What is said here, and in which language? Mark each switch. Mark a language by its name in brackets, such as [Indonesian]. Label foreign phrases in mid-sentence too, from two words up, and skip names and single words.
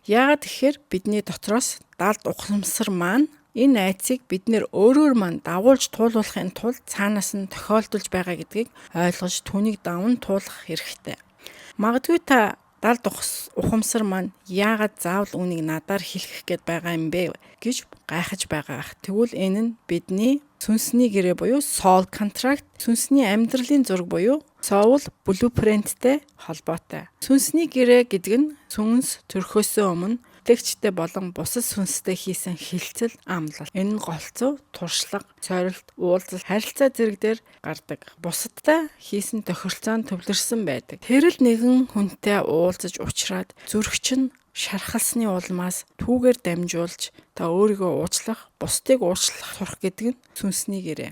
[Mongolian] Яагаад тэгэхээр бидний дотроос далд ухамсар маань энэ айцыг бид нэр өөрөөр маань дагуулж туулуулахын тулд цаанаас нь тохиолдулж байгаа гэдгийг ойлгож түүнийг даван туулах хэрэгтэй. Магадгүй та далд ухамсар маань яагаад заавал үнийг надаар хэлэх гээд байгаа юм бэ гэж гайхаж байгаа ах. Тэгвэл энэ нь бидний сүнсний гэрээ буюу [English] soul contract, [Mongolian] сүнсний амьдралын зураг буюу [English] soul blueprint- [Mongolian] тэй холбоотой. Сүнсний гэрээ гэдэг нь сүнс төрхөөсөө өмнө итгэгчтэй болон бусад сүнстэй хийсэн хилцэл амлалт. Энэ нь голцоо, туршлага, сорилт, уулзалт, харилцаа зэрэг дээр гардаг. Бусадтай хийсэн тохиролцоонд төвлөрсөн байдаг. Тэр л нэгэн хүнтэй уулзаж уулзраад зүрх чинь шархалсны улмаас түүгээр дамжуулж та өөрийгөө уучлах, бусдыг уучлах сурах гэдэг нь сүнсний гэрээ.